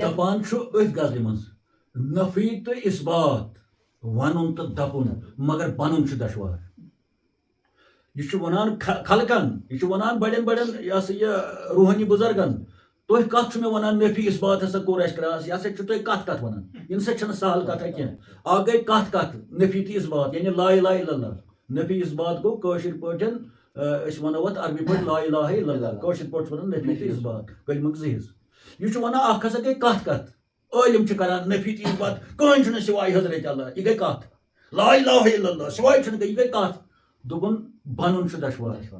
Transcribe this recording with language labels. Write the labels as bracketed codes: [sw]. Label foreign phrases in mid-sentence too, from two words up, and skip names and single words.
[ks] دَپان چھُ أتھۍ غزلہِ منٛز نفی تہٕ اِثبات وَنُن تہٕ دَپُن مگر بَنُن چھُ دشوار یہِ چھُ وَنان خلقن یہِ چھُ وَنان بَڑٮ۪ن بَڑٮ۪ن یہِ ہسا یہِ روحٲنی بُزرگن تُہۍ کَتھ چھُ مےٚ وَنان نفی اِثبات ہسا کوٚر اَسہِ کراس یہِ ہسا چھُ تُہۍ کَتھ وَنان ییٚمہِ سۭتۍ چھنہٕ سہل کَتھا کینٛہہ اکھ گٔے کَتھ نفی تہٕ اِثبات یعنی [ar] لا اِلہَ اِلَّا اللہ [ks] نفی اِثبات گوٚو کٲشِر پٲٹھۍ أسۍ وَنو اَتھ عربی پٲٹھۍ [ar] لا اِلہَ اِلَّا اللہ [ks] کٲشِر پٲٹھۍ چھِ وَنان نفی تہٕ اِثبات کلمُک زٕ حِصہٕ یہِ چھُ وَنان اکھ ہسا گٔے کَتھ عٲلِم چھِ کران نفی تہٕ اِثبات کٕہٕنۍ چھُنہٕ سِواے حضرت اللہ یہِ گٔے کَتھ [ar] لا اِلہَ اِلَّا اللہ [ks] سِواے چھُنہٕ یہِ گٔے کَتھ دوٚپُن بَنُن چھُ دشوار